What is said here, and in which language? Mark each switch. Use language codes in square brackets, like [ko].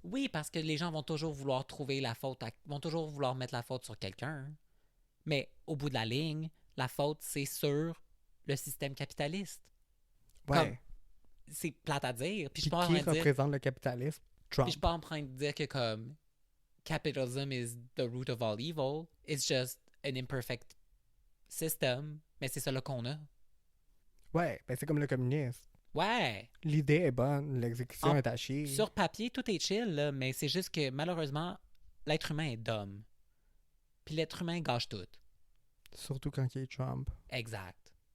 [fr] Oui, parce que les gens vont toujours vouloir trouver la faute, vont toujours vouloir mettre la faute sur quelqu'un. Mais au bout de la ligne, la faute, c'est sur le système capitaliste. Ouais. C'est plate à dire. Puis je suis pas en qui train de dire... représente le capitalisme? Trump. Puis je suis pas en train de dire que comme capitalism is the root of all evil. [en] It's just an imperfect system. [fr] Mais c'est ça là qu'on a. Ouais, ben c'est comme le communisme. Ouais. L'idée est bonne, l'exécution En- est à chier. Sur papier, tout est chill, là, mais c'est juste que malheureusement, l'être humain est dumb. Puis l'être humain gâche tout. Surtout quand il est Trump. Exact.